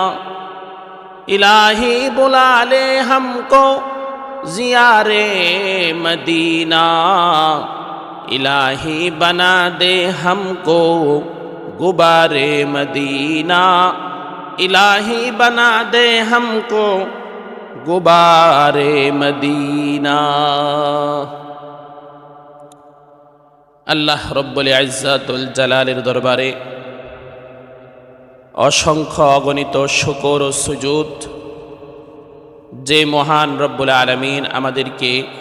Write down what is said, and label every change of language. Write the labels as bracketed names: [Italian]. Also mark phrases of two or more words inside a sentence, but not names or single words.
[Urdu] الہی بلا لے ہم کو زیار مدینہ الہی بنا دے ہم کو غبار مدینہ الہی بنا دے ہم کو غبار مدینہ [Bangla] আল্লাহ [Arabic] ربّ العزّة الجلال [Bangla] দরবারে অসংখ্য অগণিত শুকর ও সুজুদ যে মহান [Arabic] ربّ العالمين [Bangla] আমাদেরকে